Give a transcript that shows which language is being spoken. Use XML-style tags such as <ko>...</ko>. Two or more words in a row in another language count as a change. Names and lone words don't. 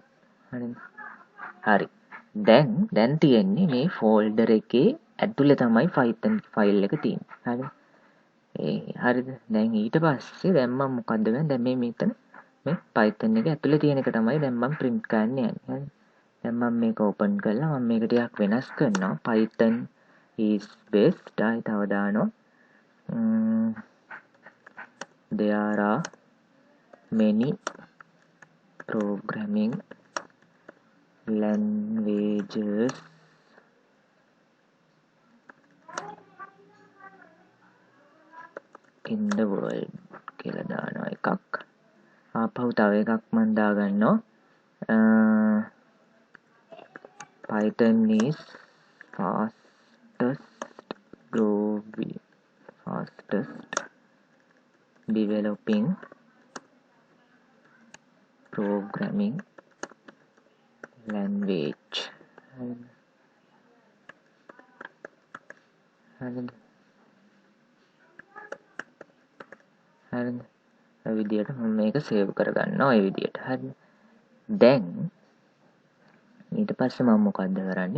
<si>හරිද? හරි. දැන් තියෙන්නේ මේ ෆෝල්ඩර් එකේ ඇතුලේ තමයි Python ෆයිල් එක තියෙන්නේ. හරිද? හරිද? දැන් ඊට පස්සේ දැන් මම මොකද්ද කරන්නේ? දැන් මේ මෙතන මේ Python එක ඇතුලේ තියෙන එක තමයි දැන් මම print කරන්න යන්නේ. හරිද? දැන් මම මේක open කරලා මම මේක ටිකක් වෙනස් කරනවා.</si> <en>Python is best.</en> <si>ආයි තව දානවා.</si> <en>there are many programming languages in the world</en> <si>කියලා දානවා එකක්. ආපහු තව එකක් මම දාගන්නවා.</si> <en>Python is fastest developing programming language.</en> <si>හරිද? ඔය විදියට මම මේක සේව් කරගන්නවා ඔය විදියට. හරිද? දැන් ඊට පස්සේ මම මොකද්ද කරන්නේ?</si>